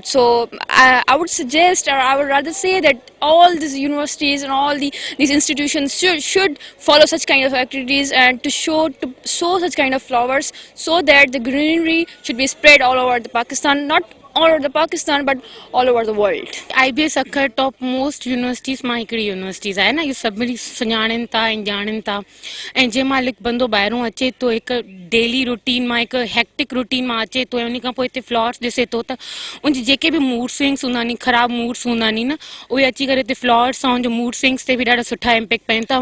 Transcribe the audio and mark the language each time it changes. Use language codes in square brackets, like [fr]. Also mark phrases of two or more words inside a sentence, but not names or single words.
[en] So I would suggest, or I would rather say, that all these universities and all these institutions should follow such kind of activities and to sow such kind of flowers, so that the greenery should be spread all over the Pakistan, not all over the Pakistan but all over the world. [sd] IBA सखर [en] top most universities [sd] मां हिकिड़ी यूनिवर्सिटीज़ आहे न, इहो सभिनी सुञाणनि था ऐं ॼाणनि था। ऐं जंहिं महिल हिकु बंदो ॿाहिरों अचे थो हिकु [en] daily routine [sd] मां, हिकु [en] hectic routine [sd] मां अचे थो ऐं उन खां पोइ हिते फ्लॉवर्स ॾिसे थो त उनजी जेके बि [en] mood swings [sd] हूंदा नी, ख़राबु मूड्स हूंदा नी न, उहे अची करे हिते फ्लॉवर्स सां उनजो [en] mood swings [sd] ते बि ॾाढा सुठा इम्पेक्ट पवनि था।